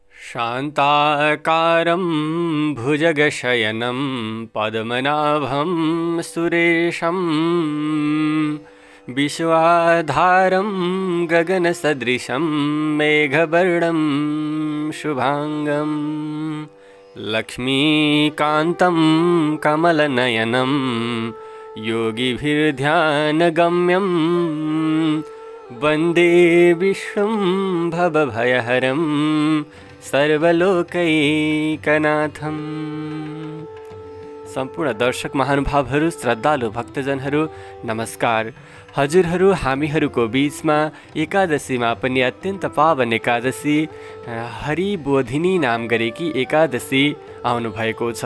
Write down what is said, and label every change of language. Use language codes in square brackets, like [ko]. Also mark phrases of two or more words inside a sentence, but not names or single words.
[sa] शान्ताकारं भुजगशयनं पद्मनाभं सुरेशं विश्वाधारं गगनसदृशं मेघवर्णं शुभांगं लक्ष्मीकान्तं कमलनयनं योगिभिर्ध्यानगम्यं वन्दे विष्णुं भवभयहरं सर्वलोकैकनाथं। [ne] सम्पूर्ण दर्शक महानुभावहरू, श्रद्धालु भक्तजनहरू नमस्कार। हजुरहरू हामीहरूको बीचमा एकादशीमा पनि अत्यन्त पावन एकादशी हरिबोधिनी नाम गरेकी एकादशी आउनुभएको छ।